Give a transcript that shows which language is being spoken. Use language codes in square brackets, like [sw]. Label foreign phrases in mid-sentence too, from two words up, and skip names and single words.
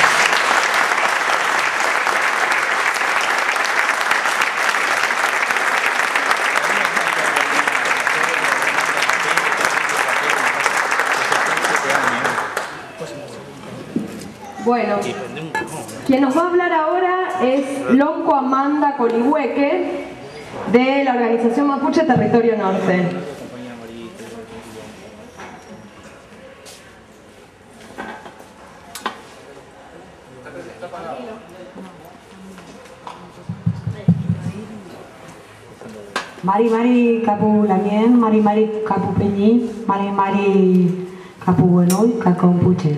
[es] Bueno, quien nos va a hablar ahora es Lonco Amanda Colihueque, de la organización Mapuche Territorio Norte. [arn] Mari kapu lamien, mari kapu peñi, mari kapu buenoy, kakompuche.